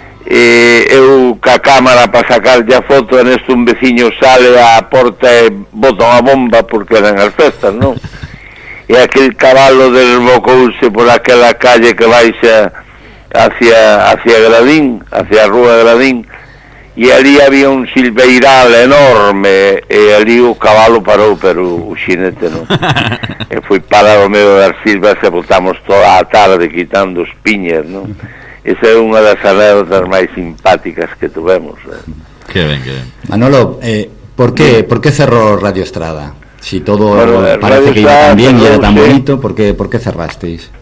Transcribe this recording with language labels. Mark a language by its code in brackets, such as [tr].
[gl] eu ca cámara para sacarlle a foto, e nesto un veciño sale á porta e bota unha bomba porque eran as festas, non? E aquel cabalo desbocouse por aquela calle que baixa hacia Gradín, hacia a rúa Gradín, e ali había un silveiral enorme, e ali o cabalo parou, pero o xinete non. E foi parar o medio das silvas e botamos toda a tarde quitando os piñas, non? Esa é unha das anécdotas máis simpáticas que tuvemos. Que ben, que ben. [es] Manolo, ¿por qué cerró Radio Estrada? Si todo parece Radio que iba tan bien y era tan bonito, ¿por qué cerrasteis?